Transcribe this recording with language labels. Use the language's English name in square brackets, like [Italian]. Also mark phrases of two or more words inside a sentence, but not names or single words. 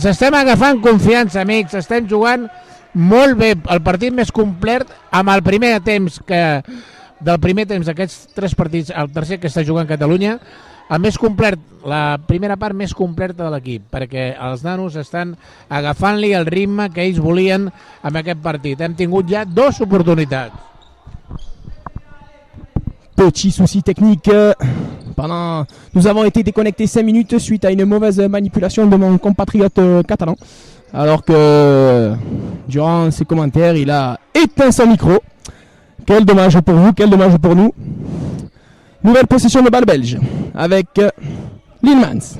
[Catalan] Estem agafant confiança, amics, estem jugant molt bé, el partit més complet amb el primer temps del primer temps d'aquests 3 partits, el tercer que està jugant Catalunya, el més complet, la primera part més completa de l'equip, perquè els nanos estan agafant-li el ritme que ells volien amb aquest partit. Hem tingut ja 2 oportunitats. [French] Petit souci technique. Nous avons été déconnectés 5 minutes suite à une mauvaise manipulation de mon compatriote catalan. Alors que durant ses commentaires, il a éteint son micro. Quel dommage pour vous, quel dommage pour nous. Nouvelle possession de balle belge avec Littmans.